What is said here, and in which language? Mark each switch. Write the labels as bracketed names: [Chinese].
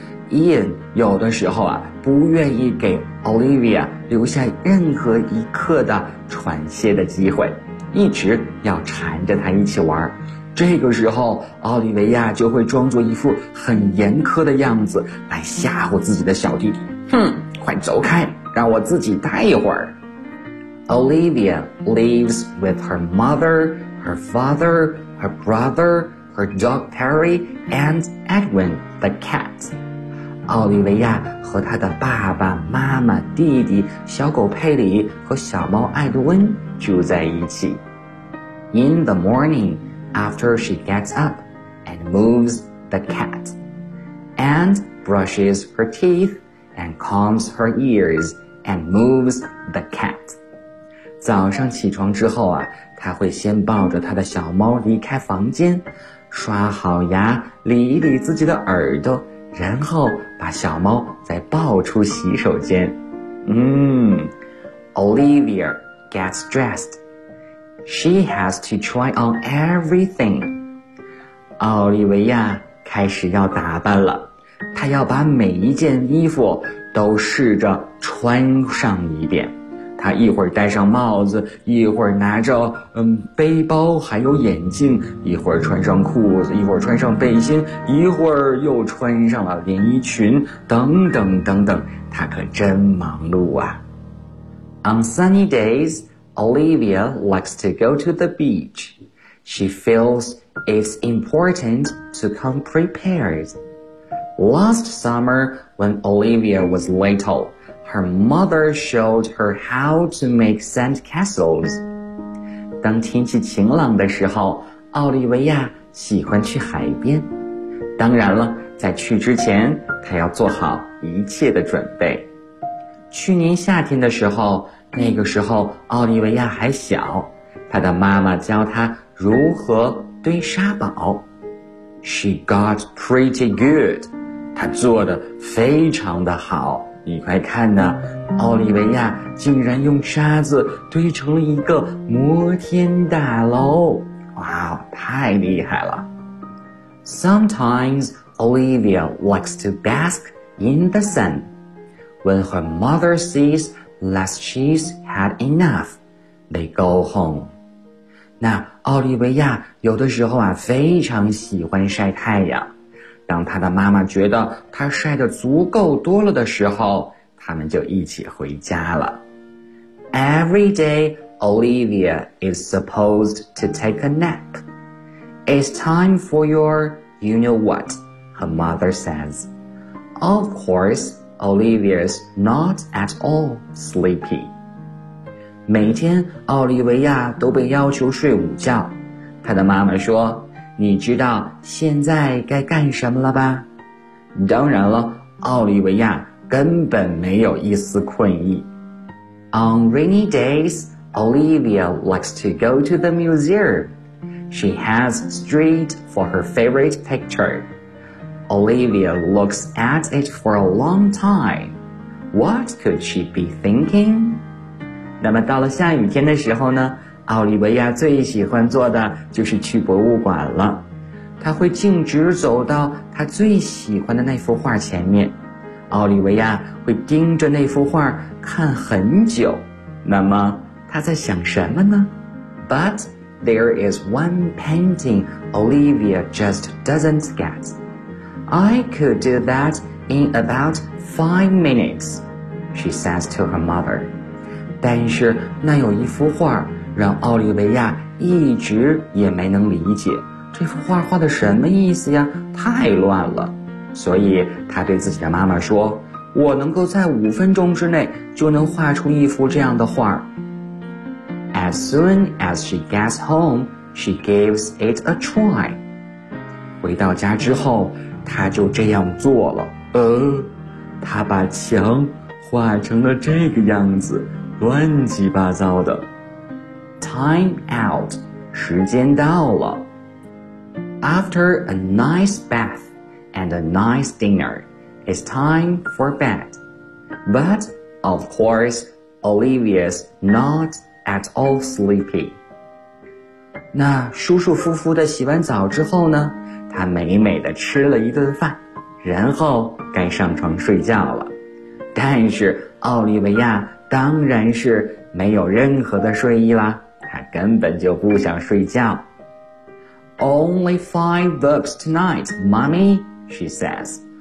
[Chinese] Ian 有的时候啊，不愿意给 Olivia 留下任何一刻的喘息的机会，一直要缠着她一起玩。这个时候，奥利维亚就会装作一副很严苛的样子来吓唬自己的小弟弟。哼，快走开，让我自己待一会儿。 [English] Olivia lives with her mother, her father, her brother, her dog Perry, and Edwin the cat. [Chinese] 奥利维亚和她的爸爸妈妈弟弟小狗佩里和小猫艾德温住在一起。 [English] In the morning, after she gets up and moves the cat and brushes her teeth and combs her ears,and moves the cat. [Chinese] 早上起床之后啊，他会先抱着他的小猫离开房间，刷好牙，理一理自己的耳朵，然后把小猫再抱出洗手间。 [English] Olivia gets dressed. She has to try on everything. [Chinese] 奥利维亚开始要打扮了，她要把每一件衣服都试着穿上一遍。他一会儿戴上帽子，一会儿拿着背包还有眼镜，一会儿穿上裤子，一会儿穿上背心，一会儿又穿上了连衣裙，等等等等，他可真忙碌啊。 [English] On sunny days, Olivia likes to go to the beach. She feels it's important to come prepared. Last summer, when Olivia was little,Her mother showed her how to make sand castles. [Chinese] 当天气晴朗的时候，奥利维亚喜欢去海边。当然了，在去之前，她要做好一切的准备。去年夏天的时候，那个时候奥利维亚还小，她的妈妈教她如何堆沙堡。 [English] She got pretty good. [Chinese] 她做得非常的好。你快看呐，奥利维亚竟然用沙子堆成了一个摩天大楼。哇，太厉害了。 [English] Sometimes Olivia likes to bask in the sun. When her mother sees that she's had enough, they go home. [Chinese] 那奥利维亚有的时候啊，非常喜欢晒太阳。当他的妈妈觉得他晒得足够多了的时候，他们就一起回家了。 [English] Every day, Olivia is supposed to take a nap. It's time for your you-know-what, her mother says. Of course, Olivia's not at all sleepy. [Chinese] 每天奥利维亚都被要求睡午觉，他的妈妈说，你知道现在该干什么了吧？当然了，奥利维亚根本没有一丝困意。 [English] On rainy days, Olivia likes to go to the museum. She has street for her favorite picture. Olivia looks at it for a long time. What could she be thinking? [Chinese] 那么到了下雨天的时候呢？奥利维亚最喜欢做的就是去博物馆了，他会径直走到他最喜欢的那幅画前面，奥利维亚会盯着那幅画看很久，那么他在想什么呢？ [English] But there is one painting Olivia just doesn't get. I could do that in about 5 minutes, she says to her mother. [Chinese] 但是那有一幅画让奥利维亚一直也没能理解，这幅画画的什么意思呀？太乱了。所以他对自己的妈妈说，我能够在5分钟之内就能画出一幅这样的画。 [English] As soon as she gets home, she gives it a try. [Chinese] 回到家之后，他就这样做了。他把墙画成了这个样子，乱七八糟的。 [English] Time out, [Chinese] 时间到了。 [English] After a nice bath and a nice dinner, it's time for bed. But, of course, Olivia's not at all sleepy. [Chinese] 那舒舒服服的洗完澡之后呢，她美美的吃了一顿饭，然后该上床睡觉了。但是奥利维亚当然是没有任何的睡意啦。他根本就不想睡觉。 [English] Only 5 books tonight, mommy, she says.